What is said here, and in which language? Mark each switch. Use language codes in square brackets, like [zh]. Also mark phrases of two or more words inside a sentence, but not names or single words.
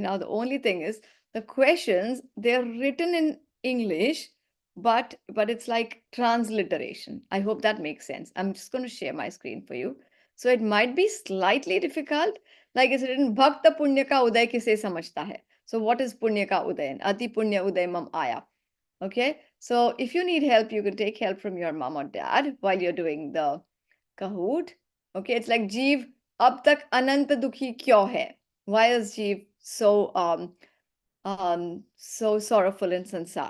[en] Now, the only thing is the questions, they're written in English, but it's like transliteration. I hope that makes sense. I'm just going to share my screen for you. So it might be slightly difficult. Like it's written, [hi] भक्त पुण्य का उदय किसे समझता है? [en] So what is [hi] पुण्य का उदयन? अति पुण्य उदय मम आया. [en] Okay. So if you need help, you can take help from your mom or dad while you're doing the Kahoot. Okay, it's like [hi] जीव अब तक अनंत दुखी क्यों है? [en] Why is Jeev so sorrowful in sansar?